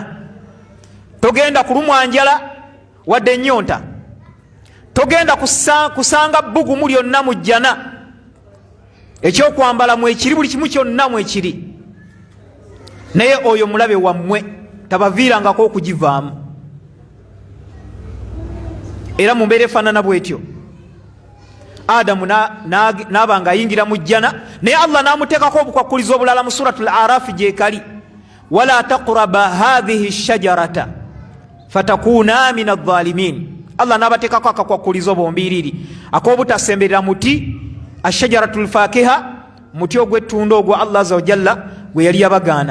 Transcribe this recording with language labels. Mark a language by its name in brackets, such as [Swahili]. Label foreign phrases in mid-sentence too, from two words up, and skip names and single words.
[Ganda] Togenda kulumwa njala wadde ennyonta, togenda kusanga bbugumu lyonna mu jjana, ekyokwambala mwekiri, buli kimu kyonna mwekiri, naye oyo mulabe wammwe tabaviirangako okugivaamu. Era mu mbeera efaanana bwetyo Adamu n'aba nga ayingira mu jjana, naye Allah n'amuteekako obukwakkulizo obulala mu suratul Araf gyekali, [Arabic] ولا تقربا هذه الشجرة فتكونا من الظالمين. [Ganda] Allah n'abateekako akakwakkulizo bombiriri ak'obutasemberera muti ashajaratul fakiha, muti ogw'ettunda ogwo Allah [Arabic] عز وجل [Ganda] gwe yali yabagaana.